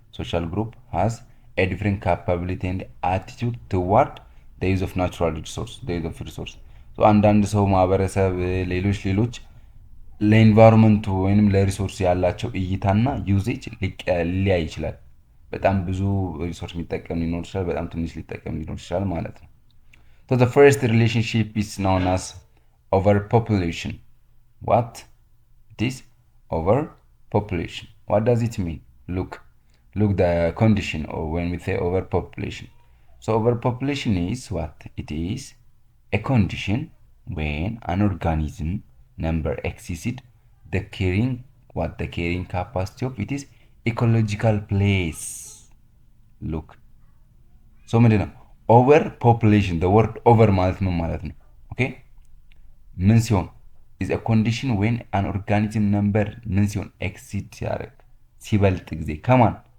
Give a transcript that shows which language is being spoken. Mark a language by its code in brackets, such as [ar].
[en] Social group has a different capability and attitude toward the use of natural resource. The use of resource. [am] So አንዳንድ ሰው ማህበረሰብ ሌሎች ለኢንቫይሮንመንቱ ወይንም ለሪሶርስ ያላቸው እይታና ዩዜጅ ሊለያይ ይችላል። በጣም ብዙ ሪሶርስ የሚጠቀም ሊኖር ይችላል፣ በጣም ትንሽ ሊጠቀም ሊኖር ይችላል ማለት ነው። [en] So the first relationship is known as overpopulation. What? It is overpopulation. What does it mean? Look the condition or when we say overpopulation. So overpopulation is what? It is a condition when an organism number exceeded the carrying capacity of its ecological place. Look. So [am] ምንድን ነው [en] overpopulation? The word over [am] ማለት ምን ማለት ነው? [en] Okay? [am] ምን ሲሆን [en] is a condition when an organism number [am] ምን ሲሆን exceed ሲያደርግ ሲበልጥ ጊዜ ከማን?